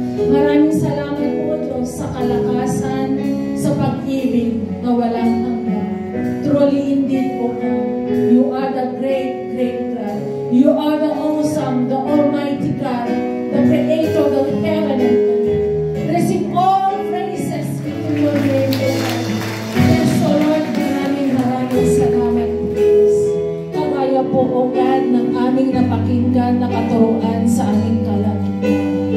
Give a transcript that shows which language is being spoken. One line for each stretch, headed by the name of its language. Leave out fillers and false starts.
Filipino: Maraming salamat po, Diyos, sa kalakasan, sa pag-ibig na walang hanggan.
English: Truly indeed po, God, you are the great, great God. You are the awesome, the almighty God, the creator of heaven and earth. Receive all praises to your name, O God.
Filipino: Yes, O Lord, maraming salamat, Diyos. Kagaya po, O God, ng aming napakinggan na katuruan sa aming kalagayan.